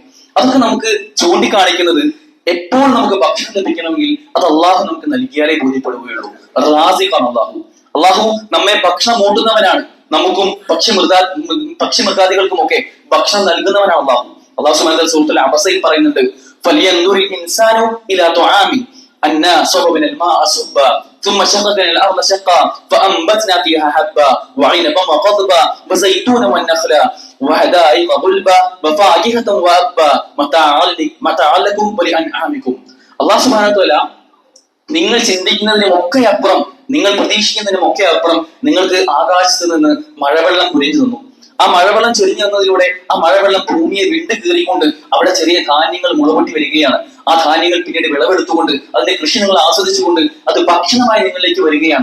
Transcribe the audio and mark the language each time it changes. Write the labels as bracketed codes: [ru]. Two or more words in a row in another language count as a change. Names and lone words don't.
[ml] അതൊക്കെ നമുക്ക് ചൂണ്ടിക്കാണിക്കുന്നത് എപ്പോൾ നമുക്ക് ഭക്ഷണം ലഭിക്കണമെങ്കിൽ അത് അള്ളാഹു നമുക്ക് നൽകിയാലേ ബോധ്യപ്പെടുകയുള്ളൂ. റാസിഖാണ് അള്ളാഹു. അള്ളാഹു നമ്മെ ഭക്ഷണം മൂട്ടുന്നവനാണ്. നമുക്കും പക്ഷിമൃഗാദികൾക്കും ഒക്കെ ഭക്ഷണം നൽകുന്നവനാണ് അള്ളാഹു. [ar] الله سبحانه وتعالى [ml] സൂറത്തുൽ അബസയിൽ പറയുന്നുണ്ട്, [ar] فلينظر الإنسان إلى طعامه أنا صببنا الماء صبا ثم شققنا الارض شقا فانبتنا فيها حبا وعنبا وقضبا وزيتونا والنخلا وحدائق غلبا وفاكهة وأبا متاعا لكم ولأنعامكم. الله سبحانه وتعالى [ml] നിങ്ങൾ ചിന്തിക്കുന്നതിനും ഒക്കെ അപ്പുറം, നിങ്ങൾ പ്രതീക്ഷിക്കുന്നതിനും ഒക്കെ അപ്പുറം നിങ്ങൾക്ക് ആകാശത്ത് നിന്ന് മഴവെള്ളം കുരിഞ്ഞു തന്നു. ആ മഴവെള്ളം ചൊരിഞ്ഞു തന്നതിലൂടെ ആ മഴവെള്ളം ഭൂമിയെ വിണ്ട് കീറിക്കൊണ്ട് അവിടെ ചെറിയ ധാന്യങ്ങൾ മുളപൊട്ടി വരികയാണ്. ആ ധാന്യങ്ങൾ പിന്നീട് വിളവെടുത്തുകൊണ്ട് അതിന്റെ കൃഷി നിങ്ങൾ ആസ്വദിച്ചുകൊണ്ട് അത് ഭക്ഷണമായി നിങ്ങളിലേക്ക് വരികയാണ്.